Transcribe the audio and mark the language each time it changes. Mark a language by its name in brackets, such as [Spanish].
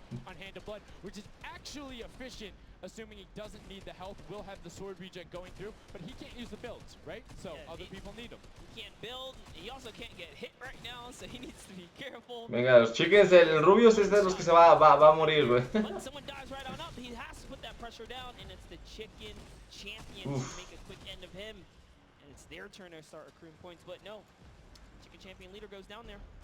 [English] On Hand of Blood, which is actually efficient. Assuming he doesn't need the health, will have the sword reject going through, but he can't use the builds, right? So yeah, other people need them. He can't build, he also can't get hit right now, so he needs to be careful. [Spanish] Venga, los chickens, el Rubius es de los que se va a morir, güey. [English] But someone dives right on up, he has to put that pressure down, and it's the Chicken Champion to make a quick end of him. And it's their turn to start accruing points, but no. Chicken Champion leader goes down there.